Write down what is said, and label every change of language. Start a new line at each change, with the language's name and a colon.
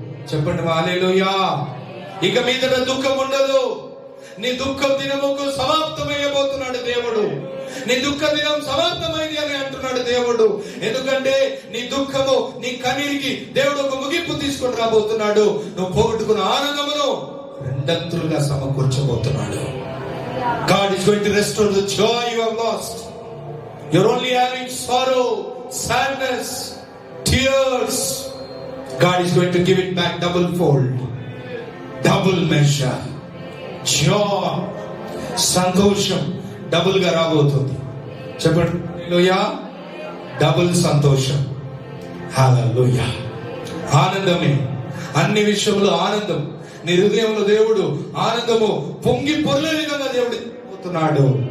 Telugu: చెప్పండి హల్లెలూయా. ఇక మీదట దుఃఖం ఉండదు. నీ దుఃఖం దినముకు సమాప్తమయ్యబోతున్నాడు దేవుడు. నీ దుఃఖ దినం సమాప్తమైంది అని అంటున్నాడు దేవుడు. ఎందుకంటే నీ దుఃఖము, నీ కన్నీరికి దేవుడు ఒక ముగింపు తీసుకొని రాబోతున్నాడు. నువ్వు పోగొట్టుకున్న ఆనందమును రెండంతులుగా సమకూర్చబోతున్నాడు.
English: God is going to restore the joy you have lost. You're only having sorrow, sadness, tears. God is going to give it back double fold, double measure.
Telugu: Joy, సంతోషం డబుల్ గా రాబోతుంది. చెప్పండి హల్లెలూయా. డబుల్ సంతోషం. హల్లెలూయా. ఆనందమే, అన్ని విషయంలో ఆనందం. నీ హృదయంలో దేవుడు ఆనందము పొంగి పొర్లే విధంగా దేవుడు పోతున్నాడు.